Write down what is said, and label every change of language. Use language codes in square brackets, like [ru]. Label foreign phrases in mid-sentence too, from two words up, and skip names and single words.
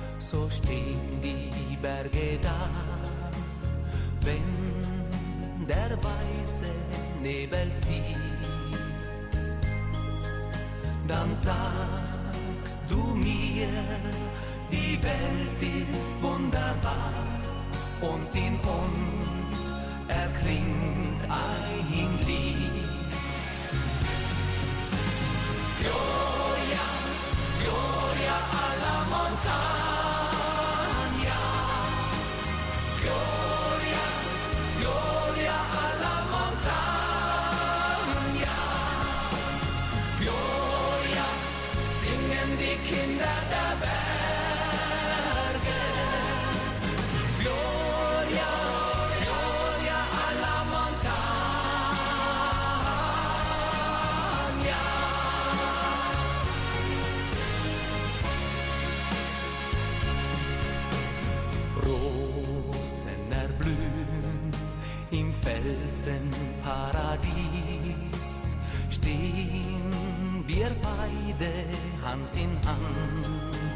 [de] So stehen die Berge da, wenn der weiße Nebel zieht. Dann sagst du mir, die Welt ist wunderbar und in uns erklingt ein Lied. [it] Gloria, Gloria alla montagna, Gloria, Gloria alla montagna, Gloria, [de] singen die Kinder der Berge, [it] Gloria, Gloria alla montagna. [de] Rosen erblühen im Felsenparadies, stehen wir beide Hand in Hand.